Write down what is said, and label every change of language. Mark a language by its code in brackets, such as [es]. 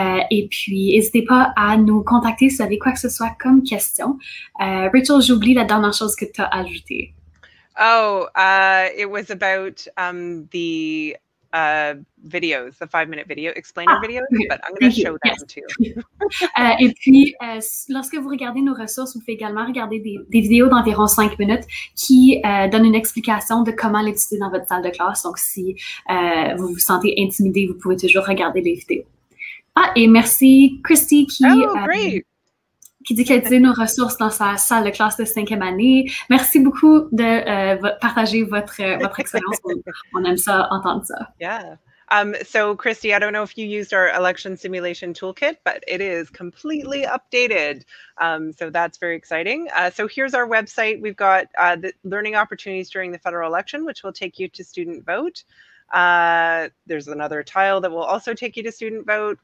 [fr] Et puis, n'hésitez pas à nous contacter si vous avez quoi que ce soit comme question. Rachel, j'oublie la dernière chose que tu as ajoutée. [en] Oh, it was about the videos, the 5-minute video explainer videos, but I'm going to show them too. [fr] Et puis, lorsque vous regardez nos ressources, vous pouvez également regarder des vidéos d'environ 5 minutes qui donnent une explication de comment l'utiliser dans votre salle de classe. Donc, si vous vous sentez intimidé, vous pouvez toujours regarder les vidéos. Ah, et merci Christy qui dit qu'elle utilisait nos ressources dans sa salle de classe de 5e année. Merci beaucoup de partager votre expérience. On aime ça, entendre ça. [en] Yeah. So Christy, I don't know if you used our election simulation toolkit, but it is completely updated. So that's very exciting. So here's our website. We've got the learning opportunities during the federal election, which will take you to student vote. There's another tile that will also take you to student vote.